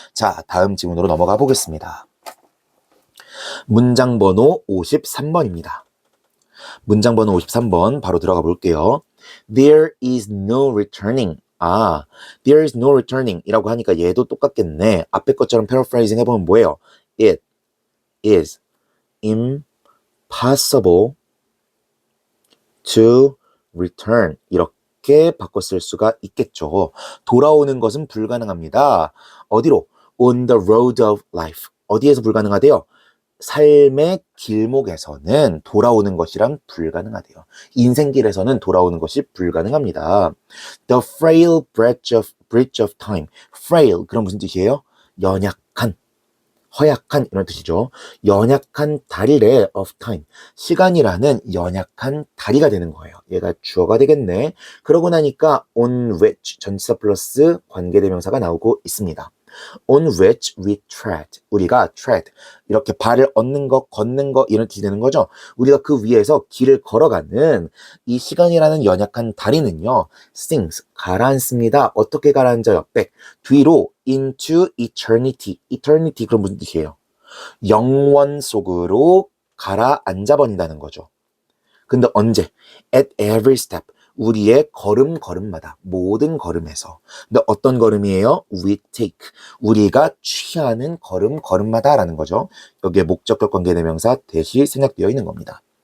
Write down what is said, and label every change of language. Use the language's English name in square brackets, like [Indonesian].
[Korean] 자, 다음 지문으로 넘어가 보겠습니다. 문장 번호 53번입니다. 문장 번호 53번 바로 들어가 볼게요. [English] There is no returning [Korean] 아, [English] there is no returning [Korean] 이라고 하니까 얘도 똑같겠네. 앞에 것처럼 paraphrasing 해보면 뭐예요? [English] It is impossible to return. [Korean] 이렇게 바꿔 쓸 수가 있겠죠. 돌아오는 것은 불가능합니다. 어디로? [English] On the road of life. [Korean] 어디에서 불가능하대요? 삶의 길목에서는 돌아오는 것이란 불가능하대요. 인생길에서는 돌아오는 것이 불가능합니다. [English] The frail bridge of time. [Korean] frail, 그럼 무슨 뜻이에요? 연약한, 허약한 이런 뜻이죠. 연약한 다리래 [English] of time. [Korean] 시간이라는 연약한 다리가 되는 거예요. 얘가 주어가 되겠네. 그러고 나니까 on which 전치사 플러스 관계대명사가 나오고 있습니다. [English] on which we tread. [Korean] 우리가 [English] tread. [Korean] 이렇게 발을 얻는 거, 걷는 거 이런 뜻이 되는 거죠. 우리가 그 위에서 길을 걸어가는 이 시간이라는 연약한 다리는요. sinks. 가라앉습니다. 어떻게 가라앉아요? back. 뒤로 [English] into eternity. [Korean] eternity 그럼 무슨 뜻이에요? 영원 속으로 가라앉아 버린다는 거죠. 근데 언제? [English] at every step. [Korean] 우리의 걸음마다 모든 걸음에서. 근데 어떤 걸음이에요? [English] we take. [Korean] 우리가 취하는 걸음마다라는 거죠. 여기에 목적격 관계대명사 대시 생략되어 있는 겁니다.